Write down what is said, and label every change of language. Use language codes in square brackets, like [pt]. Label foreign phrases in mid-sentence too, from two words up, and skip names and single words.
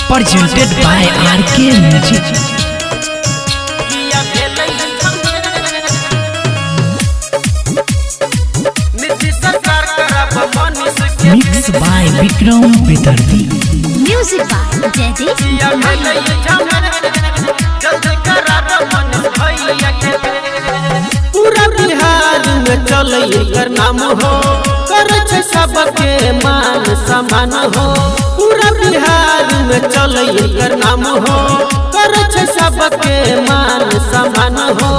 [en] presented by RK Music. Mixed by Vikram Vidarthi. Music by [bho] पूरा बिहार में चले कर नाम हो, करे सबके मान समान हो। पूरा बिहार में चले कर नाम हो, करे सबके मान समान हो।